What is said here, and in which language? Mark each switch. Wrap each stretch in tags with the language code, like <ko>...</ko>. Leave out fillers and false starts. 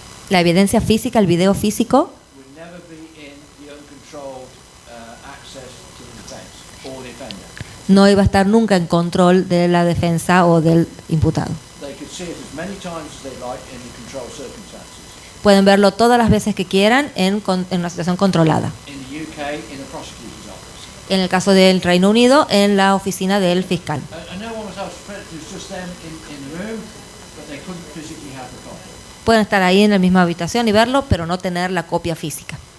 <es>La evidencia física, el video físico,</es> <en>would never be in the uncontrolled access to the defense or defender.</en> <es>no iba a estar nunca en control de la defensa o del imputado.</es> <en>They could see it as many times as they like in the controlled circumstances.</en> <es>Pueden verlo todas las veces que quieran en una situación controlada.</es> <en>In the UK, in the prosecutor's office.</en> <es>En el caso del Reino Unido, en la oficina del fiscal.</es> <en>And no one was asked to it was just them in the room, but they couldn't physically have the copy.</en> <es>Pueden estar ahí en la misma habitación y verlo, pero no tener la copia física.</es>